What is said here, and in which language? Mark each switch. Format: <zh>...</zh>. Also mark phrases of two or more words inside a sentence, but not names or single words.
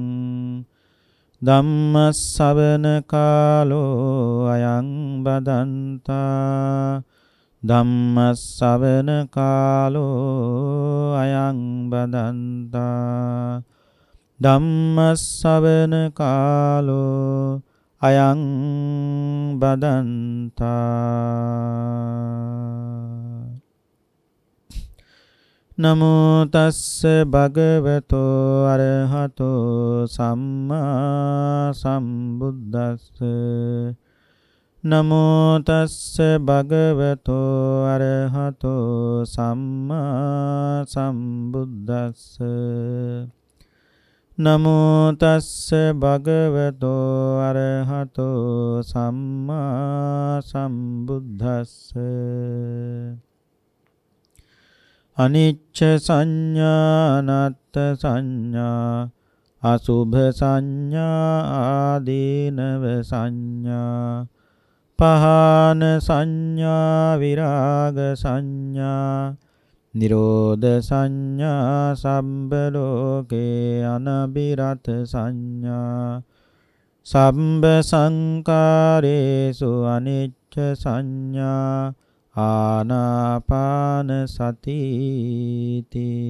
<pi>ධම්මස්සවන කාලෝ අයං බදන්තා ධම්මස්සවන කාලෝ අයං බදන්තා ධම්මස්සවන කාලෝ අයං බදන්තා නමෝ තස්ස භගවතෝ අරහතෝ සම්මා සම්බුද්දස්ස නමෝ තස්ස භගවතෝ අරහතෝ සම්මා සම්බුද්දස්ස නමෝ තස්ස භගවතෝ අරහතෝ සම්මා සම්බුද්දස්ස අනිච්ච සංඥා අනත්ථ සංඥා අසුභ සංඥා ආදීනව සංඥා පහාන සංඥා විරාග සංඥා නිරෝධ සංඥා සම්බ ලෝකේ අනබිරත සංඥා සම්බ සංකාරේසු අනිච්ච සංඥා ආනාපාන සතිති.</pi>